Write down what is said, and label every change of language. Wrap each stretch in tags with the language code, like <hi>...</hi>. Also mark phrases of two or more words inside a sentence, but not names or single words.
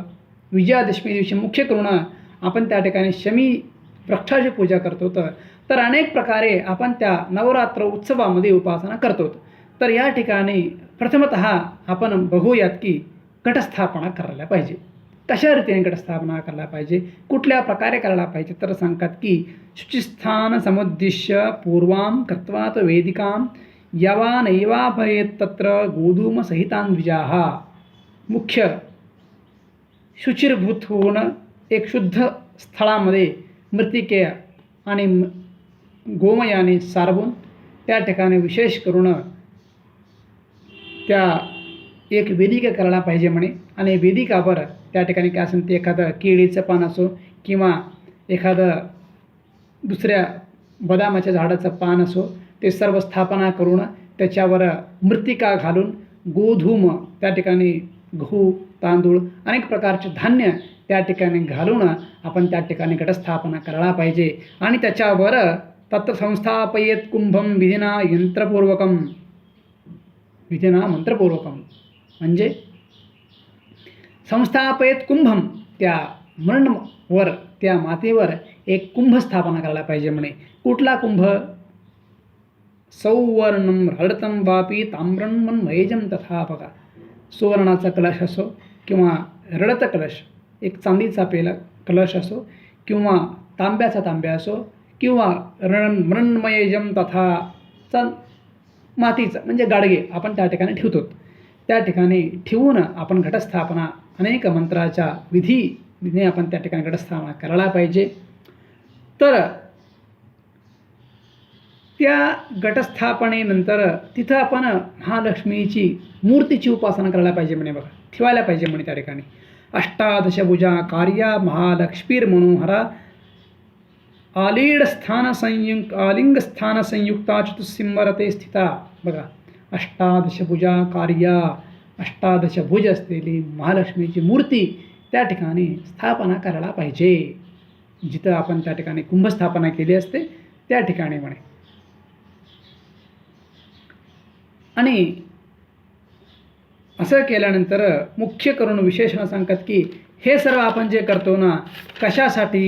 <mr>विजयादशमी दिवशी मुख्य करून आपण त्या ठिकाणी शमी वृक्षाची पूजा करत होतं. तर अनेक प्रकारे आपण त्या नवरात्र उत्सवामध्ये उपासना करतो. तर या ठिकाणी प्रथमतः आपण बघूयात की घटस्थापना करायला पाहिजे. कशा रीतीने घटस्थापना करायला पाहिजे, कुठल्या प्रकारे करायला पाहिजे, तर सांगतात की</mr> <sa>शुचिस्थान समुद्दिश्य पूर्वां कृत्वा वेदिकां यवा नैवाभयेत् तत्र गोधूम सहितान द्विजाः.</sa> <mr>मुख्य शुचिर्भूत होऊन एक शुद्ध स्थळामध्ये मृत्तिके आणि गोमयाने सारवून त्या ठिकाणी विशेष करून त्या एक वेदिका करायला पाहिजे म्हणे. आणि वेदिकावर त्या ठिकाणी काय असेल ते एखादं केळीचं पान असो किंवा एखादं दुसऱ्या बदामाच्या झाडाचं पान असो, ते सर्व स्थापना करून त्याच्यावर मृत्तिका घालून गोधूम त्या ठिकाणी गहू, तांदूळ, अनेक प्रकारचे धान्य त्या ठिकाणी घालून आपण त्या ठिकाणी घटस्थापना करायला पाहिजे. आणि त्याच्यावर</mr> <sa>तत्र संस्थापयेत कुंभम विधिना यंत्रपूर्वकम. विधिना मंत्रपूर्वकम</sa> <mr>म्हणजे</mr> <sa>संस्थापयेत कुंभम,</sa> <mr>त्या मरणवर त्या मातेवर एक कुंभ स्थापना करायला पाहिजे म्हणे. कुठला कुंभ?</mr> <sa>सौवर्णम हळतम वापी ताम्रन्मयजम तथा.</sa> <mr>बघा, सुवर्णाचा कलश असो किंवा रडत कलश, एक चांदीचा कलश असो किंवा तांब्याचा तांब्या असो किंवा</mr> <sa>मृण्मयजम तथा</sa> <mr>मातीचं म्हणजे गाडगे आपण त्या ठिकाणी ठेवतो. त्या ठिकाणी ठेवून आपण घटस्थापना अनेक मंत्राच्या विधीने आपण त्या ठिकाणी घटस्थापना करायला पाहिजे. तर त्या घटस्थापनेनंतर तिथं आपण महालक्ष्मीची मूर्तीची उपासना करायला पाहिजे म्हणे. बघा, ठेवायला पाहिजे म्हणे त्या ठिकाणी.</mr> <sa>अष्टादशभुजा कार्या महालक्ष्मीर मनोहरा आलिंगस्थान संयुक्ता चतुस्सिंवरते स्थिता.</sa> <mr>बघा,</mr> <sa>अष्टादशभुजा कार्या,</sa> <mr>अष्टादशभुज असलेली महालक्ष्मीची मूर्ती त्या ठिकाणी स्थापना करायला पाहिजे, जिथं आपण त्या ठिकाणी कुंभस्थापना केली असते त्या ठिकाणी म्हणे. आणि असं केल्यानंतर मुख्य करून विशेषण सांगतात की हे सर्व आपण जे करतो ना, कशासाठी?</mr>